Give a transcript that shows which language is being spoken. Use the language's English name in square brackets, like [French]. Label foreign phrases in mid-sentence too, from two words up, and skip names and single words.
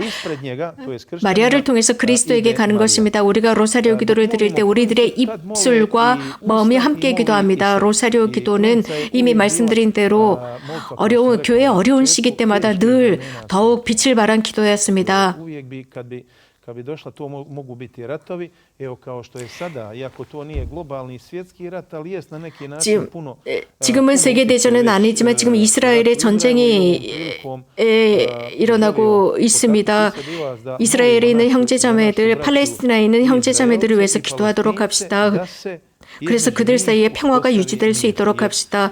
[Korean] 마리아를 통해서 그리스도에게 가는 것입니다. 우리가 로사리오 기도를 드릴 때 우리들의 입술과 마음이 함께 기도합니다. 로사리오 기도는 이미 말씀드린 대로 교회의 어려운 시기 때마다 늘 더욱 빛을 발한 기도였습니다. [Croatian] Kad bi došla, to mogu biti ratovi, evo kao što je sada, iako to nije globalni svjetski rat, ali jest na neki način puno. [Korean] 지금은 세계 대전은 아니지만 지금 이스라엘의 전쟁이 일어나고 있습니다. 이스라엘에 있는 형제자매들, 팔레스티나에 있는 형제자매들을 위해서 기도하도록 합시다. 그래서 그들 사이에 평화가 유지될 수 있도록 합시다.